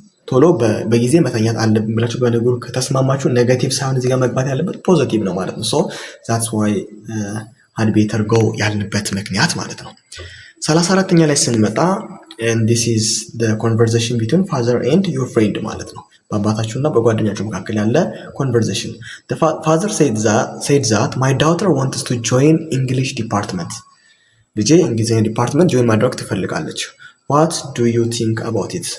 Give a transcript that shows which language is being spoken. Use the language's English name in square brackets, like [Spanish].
[Amharic] ቶሎ በጊዜ መተኛት አለብን ብላችሁ በነገሩ ከተስማማችሁ ኔጌቲቭ ሳይሆን እዚህ ጋር መግባት ያለበት ፖዚቲቭ ነው ማለት ነው። [English] so that's why had better go [Amharic] ያልንበት ምክንያት ማለት ነው። 34ኛ ላይ ስንመጣ [English] and this is the conversation between father and your friend [Amharic] ማለት ነው። በአባታችሁና በጓደኛችሁ መካከል ያለ conversation. [English] the father said that my daughter wants to join English department. [Amharic] ልጄ እንግሊዝኛ ዲፓርትመንት ጆይን ማድረግ ትፈልጋለች። [English] what do you think about it?